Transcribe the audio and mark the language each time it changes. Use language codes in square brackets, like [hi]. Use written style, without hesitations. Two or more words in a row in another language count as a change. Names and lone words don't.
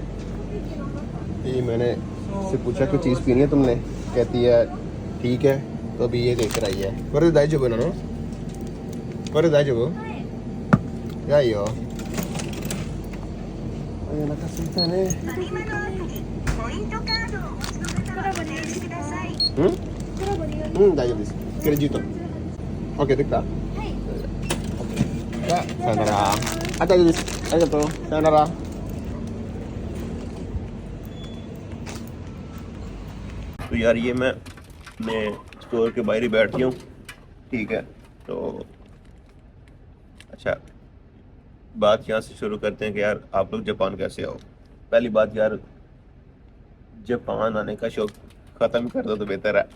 [hi] ये मैंने से पूछा कोई चीज़ पीनी है तुमने, कहती है ठीक है। तो तो अभी ये देख कर आई है। [ja] これで大丈夫なの？これ大丈夫？いやいいよ。お腹すいたね。うん？大丈夫です。クレジット。OK できた？はい。じゃあ、さよなら。大丈夫です。ありがとう。 [hi] さよなら。तो यार ये मैं स्टोर के बाहर ही बैठ गया हूँ, ठीक है। तो अच्छा, बात यहाँ से शुरू करते हैं कि यार आप लोग जापान कैसे आओ। पहली बात यार, जापान आने का शौक ख़त्म कर दो तो बेहतर है।